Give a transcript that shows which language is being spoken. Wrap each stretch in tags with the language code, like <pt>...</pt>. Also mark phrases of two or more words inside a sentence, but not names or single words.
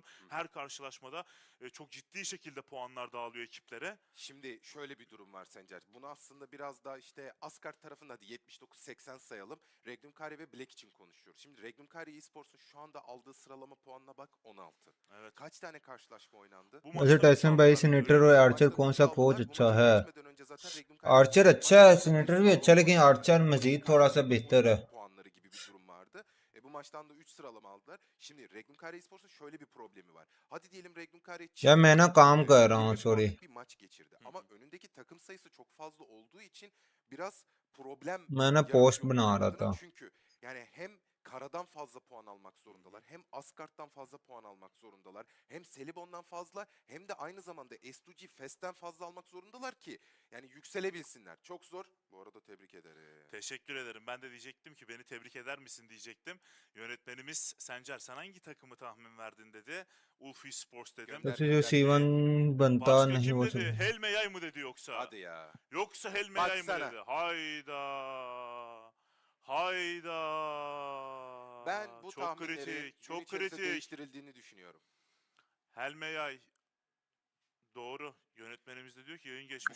<tr>Her karşılaşmada çok ciddi şekilde puanlar dağılıyor ekiplere. Şimdi şöyle bir durum var Sencer. Bunu aslında biraz daha işte Asgard tarafında hadi 79-80 sayalım. Regnum Karya ve Black için konuşuyoruz. Şimdi Regnum Karya Esports'un şu anda aldığı sıralama puanına bak 16. Evet. Kaç tane karşılaşma oynandı?</tr> <ur>ویسے ٹائسن بھائی سینیٹر اور آرچر کون سا کوچ اچھا ہے? آرچر اچھا ہے، سینیٹر بھی اچھا، لیکن آرچر مزید تھوڑا سا بہتر ہے.</ur> <tr>Puanları gibi bir durum vardı. Bu maçtan da 3 sıralama aldılar. Şimdi Regnum Karya Esports'un şöyle bir problemi var. Hadi diyelim Regnum Karya</tr> <ur>Ya میں نا کام کر رہا ہوں، سوری.</ur> <tr>bir maç geçirdi. Ama önündeki takım sayısı çok fazla olduğu için biraz problem</tr> <ur>میں نا پوسٹ بنا رہا تھا.</ur> <tr>çünkü yani hem Karadan fazla puan almak zorundalar. Hem Asgard'dan fazla puan almak zorundalar. Hem Selibon'dan fazla hem de aynı zamanda S2G Fest'ten fazla almak zorundalar ki yani yükselebilsinler. Çok zor. Bu arada tebrik ederim. Teşekkür ederim. Ben de diyecektim ki beni tebrik eder misin diyecektim. Yönetmenimiz Sencer sen hangi takımı tahmin verdin dedi. Ulf Esports dedim.</tr> <ur>ویسے جو C1 بنتا</ur> <tr>Başka</tr> <ur>नहीं</ur> <tr>kim</tr> <ur>वो</ur> <tr>dedi? Helme Yay mı dedi yoksa? Hadi ya. Yoksa Helme Yay mı Baksana. dedi? Hayda. Hayda. Ben bu çok tahminleri kritik, çok gün içerisinde kritik. değiştirildiğini düşünüyorum. Helme Yay. Doğru. Yönetmenimiz de diyor ki yayın geçmişi</tr>